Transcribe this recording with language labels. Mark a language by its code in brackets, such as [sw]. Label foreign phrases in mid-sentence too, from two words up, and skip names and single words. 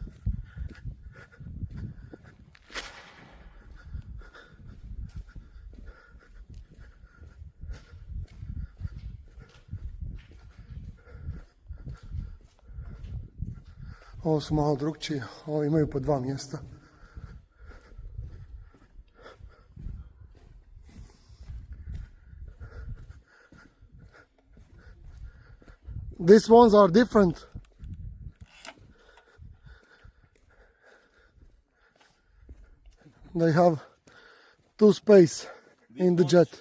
[hr] Ovo su malo drukčije, ovo imaju po 2 mjesta. [en] These ones are different. They have 2 space in the jet.